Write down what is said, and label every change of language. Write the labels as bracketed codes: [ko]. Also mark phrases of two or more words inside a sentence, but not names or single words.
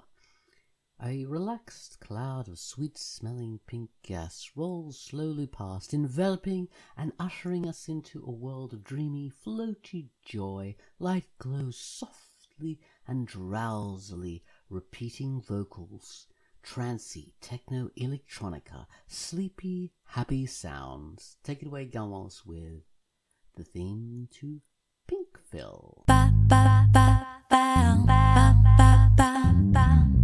[en] A relaxed cloud of sweet-smelling pink gas rolls slowly past, enveloping and ushering us into a world of dreamy, floaty joy. Light glows softly and drowsily, repeating vocals. Trancy, techno-electronica, sleepy, happy sounds. Take it away, Gumwallis, with the theme to Pinkville. Ba, ba, ba, ba, ba, ba, ba, ba.